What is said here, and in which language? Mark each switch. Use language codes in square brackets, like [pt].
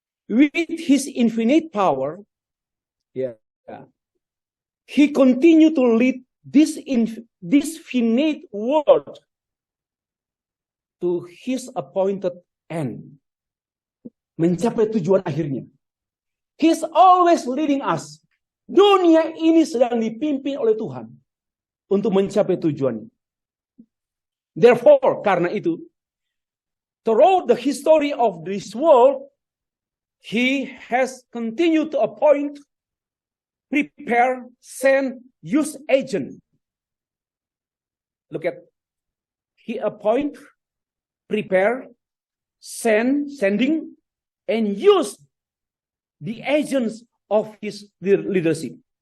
[en] With his infinite power, he continued to lead this finite world to his appointed end, [id] mencapai tujuan akhirnya. [en] He's always leading us. [id] Dunia ini sedang dipimpin oleh Tuhan untuk mencapai tujuannya. [en] Therefore, [id] karena itu, [en] throughout the history of this world, he has continued to appoint, prepare, send, use agent. Look at, he appoint, prepare, sending, and use the agents of his leadership.